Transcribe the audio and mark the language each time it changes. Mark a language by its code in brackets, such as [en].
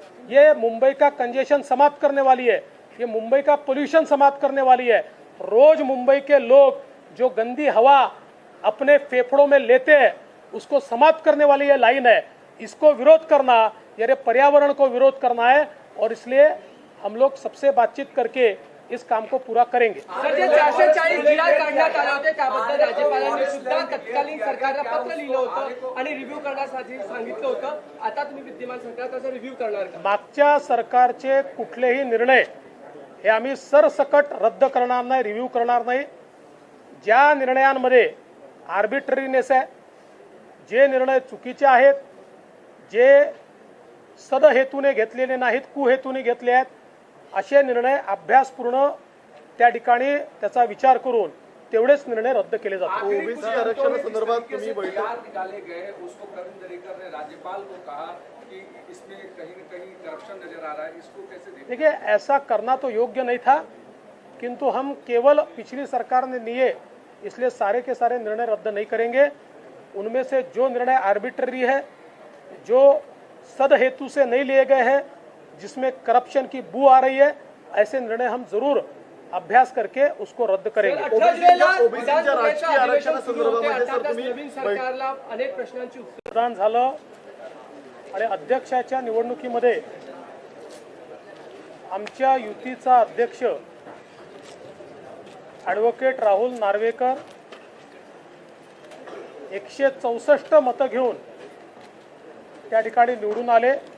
[hi] ये मुंबई का कंजेशन समाप्त करने वाली है, ये मुंबई का पोल्यूशन समाप्त करने वाली है. रोज मुंबई के लोग जो गंदी हवा अपने फेफड़ों में लेते हैं उसको समाप्त करने वाली ये लाइन है। इसको विरोध करना यानी पर्यावरण को विरोध करना है और इसलिए हम लोग सबसे बातचीत करके इस काम को पूरा करेंगे। [mr] सर, जे 440 GR काढण्यात आले होते त्याबद्दल राज्यपालांनी सुद्धा तत्कालीन सरकारला पत्र लिहिलं होतं आणि रिव्ह्यू करण्यासाठी सांगितलं होतं। आता तुम्ही विद्यमान सरकार त्याचा रिव्ह्यू करणार का? मागच्या सरकारचे कुठलेही निर्णय हे आम्ही सरसकट रद्द करणार नाही, रिव्ह्यू करणार नाही। ज्या निर्णयांमध्ये आर्बिट्ररीनेस आहे, जे निर्णय चुकीचे आहेत, जे सदहेतूने घेतलेले नाहीत, कुहेतूने घेतले आहेत, असे निर्णय अभ्यासपूर्ण त्या ठिकाणी त्याचा विचार करून तेवढेच निर्णय रद्द केले जातात। ओबीसी आरक्षणासंदर्भात तुम्ही बैठक [hi] निकाले गए, उसको करण दरेकर ने राज्यपाल को कहा कि इसमें कहीं न कहीं करप्शन नजर आ रहा है, इसको कैसे देखते? देखिए, ऐसा करना तो योग्य नहीं था, किंतु हम केवल पिछली सरकार ने लिए इसलिए सारे के सारे निर्णय रद्द नहीं करेंगे। उनमें से जो निर्णय आर्बिट्ररी है, जो सदहेतु से नहीं लिए गए हैं, जिसमें करप्शन की बू आ रही है, ऐसे निर्णय हम जरूर अभ्यास करके उसको रद्द करेंगे। [mr] 18 जुलैला ओबीसीच्या राजकीय आरक्षणासंदर्भामध्ये सर तुम्ही नवीन सरकारला अनेक प्रश्नांची उत्तर मतदान झालं आणि अध्यक्षाच्या निवडणुकीमध्ये आमच्या युतीचा अध्यक्ष ॲडव्होकेट राहुल नार्वेकर 164 मतं घेऊन त्या ठिकाणी निवडून आले।